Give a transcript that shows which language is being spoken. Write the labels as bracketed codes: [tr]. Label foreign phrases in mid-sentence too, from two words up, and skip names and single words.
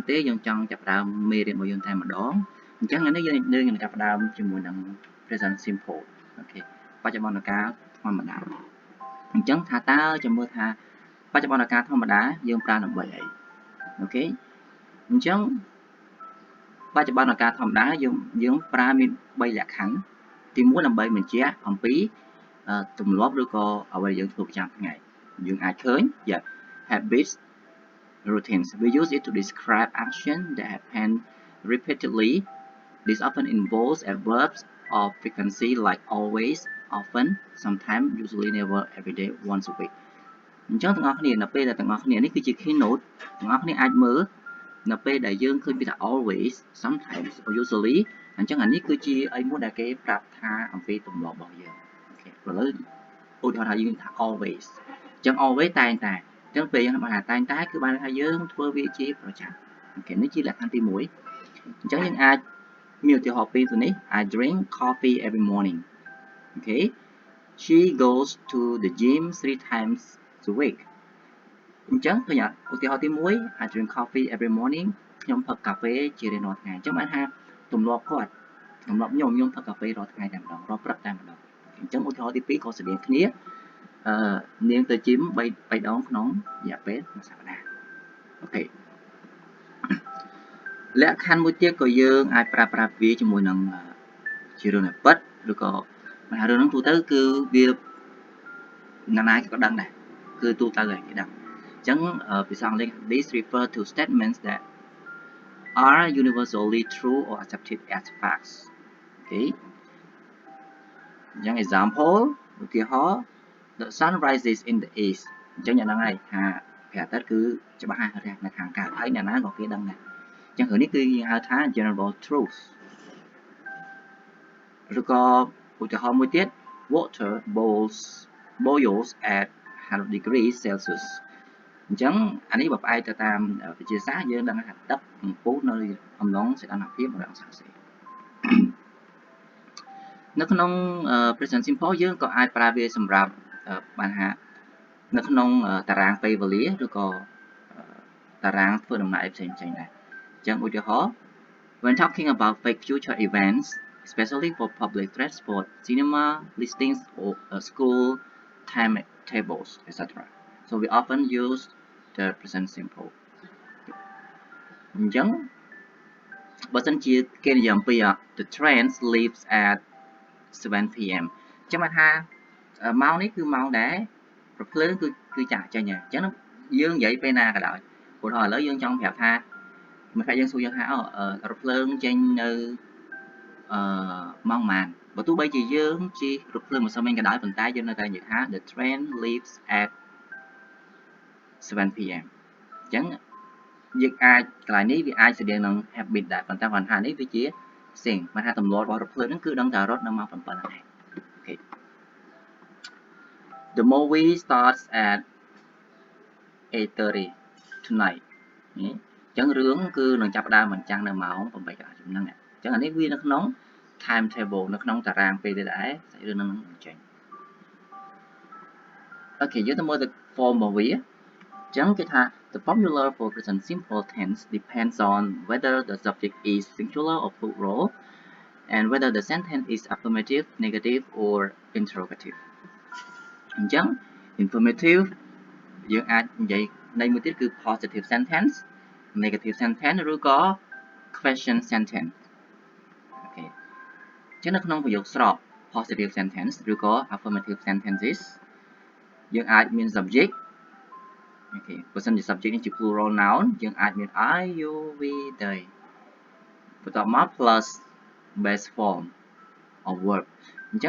[km] ទេយើងចង់ចាប់ផ្ដើមមេរៀនរបស់យើងតែម្ដងអញ្ចឹងថ្ងៃនេះយើងនឹងចាប់ផ្ដើមជាមួយនឹង [en] present simple [km] អូខេបច្ចុប្បន្នកាលធម្មតាអញ្ចឹងថាតើចាំមើលថាបច្ចុប្បន្នកាលធម្មតាយើងប្រើដើម្បីអីអូខេអញ្ចឹងបច្ចុប្បន្នកាលធម្មតាយើងប្រើមាន3លក្ខខណ្ឌទី1ដើម្បីបញ្ជាក់អំពីទម្លាប់ឬក៏អ្វីយើងធ្វើប្រចាំថ្ងៃយើងអាចឃើញ [en] habits routines we use it to describe action that happen repeatedly this often involves adverbs of frequency like always often sometimes usually never every day once a week [km] អញ្ចឹងទាំងអស់គ្នានៅពេលដែលទាំងអស់គ្នានេះគឺជា [en] keynote [km] ទាំងអស់គ្នាអាចមើលនៅ ពេលដែលយើងឃើញពីថា [en] always sometimes or usually [km] អញ្ចឹងអានេះគឺជាអីមួយដែលគេប្រាប់ថាអំពីទម្លាប់របស់យើងអូខេឥឡូវឧទាហរណ៍ថាយើងថា always អញ្ចឹង always តែងតែអញ្ចឹងពេលយើងបានថាតែងតែគឺបានថាយើងធ្វើវាជាប្រចាំអូខេនេះជាលក្ខខណ្ឌទី1អញ្ចឹងយើងអាច មានឧទាហរណ៍ពីរទៅនេះ [en] I drink coffee every morning okay she goes to the gym 3 times a week [km] អញ្ចឹងឃើញឧទាហរណ៍ទី1 [en] I drink coffee every morning [km] ខ្ញុំផឹកកាហ្វេជារៀងរាល់ថ្ងៃអញ្ចឹងបានថាទម្លាប់គាត់ទម្លាប់ខ្ញុំផឹកកាហ្វេរាល់ថ្ងៃតែម្ដងរាល់ព្រឹកតែម្ដងអញ្ចឹងឧទាហរណ៍ទី2ក៏ស្រដៀងគ្នានាងទៅ gym 3ដងក្នុងរយៈពេល1សប្តាហ៍អូខេ លក្ខខណ្ឌមួយទៀតក៏យើងអាចប្រើប្រាស់វាជាមួយនឹងជារឿងពិតឬក៏បញ្ហារឿងហ្នឹងទូទៅ គឺវាណានាក៏ដឹងដែរគឺទូទៅហើយគេដឹងអញ្ចឹងភាសាអង់គ្លេស [en] this refer to statements that are universally true or accepted as facts okay [km] អញ្ចឹង example ឧទាហរណ៍ [en] the sun rises in the east [km] អញ្ចឹងអ្នកហ្នឹងហើយថាព្រះអាទិត្យគឺច្បាស់ហើយរះនៅខាងកើតហើយអ្នកណាក៏គេដឹងដែរអញ្ចឹងរឿងនេះគឺយើងហៅថា [en] general truth [km] ឬក៏ឧទាហរណ៍មួយទៀត [en] water boils at 100 degrees Celsius [km] អញ្ចឹងអានេះបើផ្អែកទៅតាមវិទ្យាសាស្ត្រយើងដឹងថាទឹកកំពុះនៅអំឡុងសីតុណ្ហភាព100អង្សាសេ នៅក្នុង present simple យើងក៏អាចប្រើវាសម្រាប់បានថានៅក្នុងតារាងពេលវេលាឬក៏តារាងធ្វើដំណើរផ្សេងៗដែរអញ្ចឹងឧទាហរណ៍ when [en] talking about fake future events especially for public transport cinema listings or school timetables etc so we often use the present simple អ [km] ញ្ចឹងបើសិនជាគេនិយាយអំពី [en] the train leaves at 7 pm [km] អញ្ចឹងបានថាម៉ោងនេះគឺម៉ោងដែលប្រភ្លើងគឺចាក់ចេញហើយអញ្ចឹងយើងនិយាយពេលណាក៏ដោយព្រោះឥឡូវយើងចង់ប្រាប់ថាមិនថាយើងសួរយើងថារថភ្លើងចេញនៅម៉ោងប៉ុន្មានបើទោះបីជាយើងជិះរថភ្លើងមិនសមវិញក៏ដោយប៉ុន្តែយើងនៅតែនិយាយថា [en] the train leaves at [km] 7 pm អញ្ចឹងយើងអាចកន្លែងនេះវាអាចស្តៀងនឹង habit ដែរប៉ុន្តែបញ្ហានេះវាជាផ្សេងមិនថាទម្លាប់របស់រថភ្លើងហ្នឹងគឺដឹងតែរត់នៅម៉ោង7ហ្នឹងឯងអូខេ [en] The movie starts at 8:30 tonight [km] អញ្ចឹងរឿងគឺនឹងចាប់ផ្ដើមបញ្ចាំងនៅម៉ោង8កន្លះហ្នឹងអញ្ចឹងអានេះវានៅក្នុង timetable នៅក្នុងតារាងពេលដែរសាច់រឿងហ្នឹងបញ្ចេញ អូខេយើងទៅមើលទៅ form របស់វាអញ្ចឹងគេថា [en] the formula for present simple tense depends on whether the subject is singular or plural and whether the sentence is affirmative negative or interrogative អញ្ចឹង informative [km] យើងអាចនិយាយន័យមួយទៀតគឺ [en] positive sentence negative sentence ឬក៏ question sentence [km] អូខេអញ្ចឹងនៅក្នុងប្រយោគស្រប [en] positive sentence ឬក៏ affirmative sentences [km] យើងអាចមាន [en] subject [km] Okay បើសិនជា subject នេះជា [en] plural noun [km] យើងអាចមាន [en] I you we they [km] បន្ទាប់មក [en] plus base form of verb [km] អញ្ចឹង